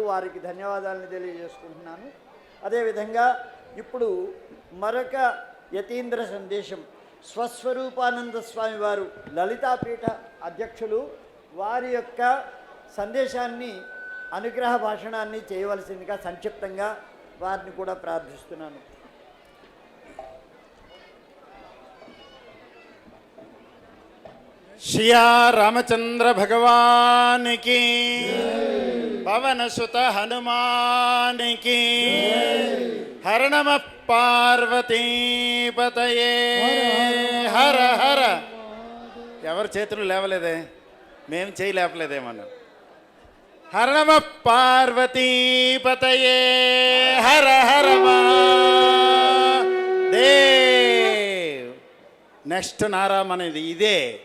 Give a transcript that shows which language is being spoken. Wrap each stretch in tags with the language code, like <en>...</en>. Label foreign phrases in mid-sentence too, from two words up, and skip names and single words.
<te>వారికి ధన్యవాదాలను తెలియజేసుకుంటున్నాను. అదేవిధంగా ఇప్పుడు మరొక యతీంద్ర సందేశం స్వస్వరూపానంద స్వామి వారు లలితాపీఠ అధ్యక్షులు, వారి యొక్క సందేశాన్ని, అనుగ్రహ భాషణాన్ని చేయవలసిందిగా సంక్షిప్తంగా వారిని కూడా ప్రార్థిస్తున్నాను.</te> <hi>श्रिया रामचंद्र भगवान की, पवन सुत हनुमान की,</hi> <sa>हर नमः पार्वती पतये हर हर.</sa> <te>ఎవరు చేతులు లేవలేదే, మేము చేయి లేపలేదేమన్నా.</te> <sa>హర నమః పార్వతీ పతయే హర హర మహాదేవ్.</sa> <te>నెక్స్ట్ నారాం అనేది ఇదే.</te>